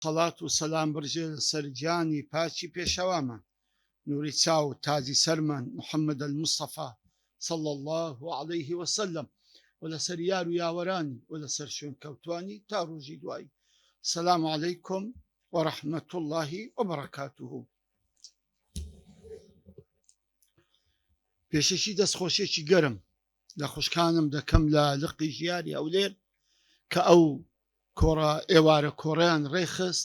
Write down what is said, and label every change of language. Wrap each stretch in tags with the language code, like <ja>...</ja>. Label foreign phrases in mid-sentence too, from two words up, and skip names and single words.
<ckb>سەڵات و سەلام برژێ لەسەر گیانی پاچی پێشەوامان نوری چاو و تاجی سەرمان محەممەد المستەفا</ckb> <ar>صلى الله عليه وسلم</ar> <ckb>و لەسەر یار و یاوەرانی و لەسەر شوێن کەوتوانی تا ڕۆژی دوایی.</ckb> <ar>سەلام عەلەیکم وەڕەحمەت الله وبەڕەکاتوه.</ar> <ckb>پێشەکی دەستخۆشێکی گەرم لە خوشکانم دەکەم لە لقی ژیاری ئەولێر کە ئەو کۆڕە ئێوارە کۆڕیان ڕێخست.</ckb>